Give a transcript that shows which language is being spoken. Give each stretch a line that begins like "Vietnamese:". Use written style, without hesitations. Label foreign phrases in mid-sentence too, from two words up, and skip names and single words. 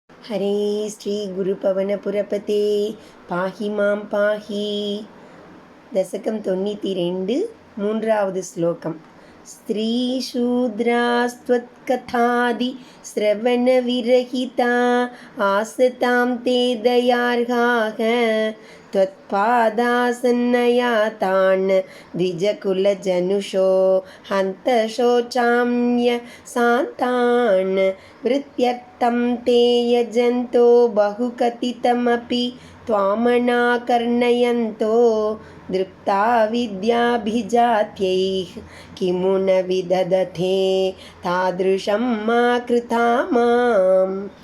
Sanskrit: हरे श्री गुरुपवनपुरपते पाहि मां पाहि दशकं 92
Tamil: மூன்றாவது ஸ்லோகம்
Sanskrit: स्त्रीशूद्रास्त्वत्कथादि श्रवणविरहिता आसतां ते दयार्हाः त्वत्पादासन्नयातान् द्विजकुलजनुषो हन्त शोचाम्य सान्तान् वृत्त्यर्थं ते यजन्तो बहुकथितमपि त्वामनाकर्णयन्तो दृप्ता विद्याभिजात्यैः किमु न विदधते तादृशं मा कृता माम्।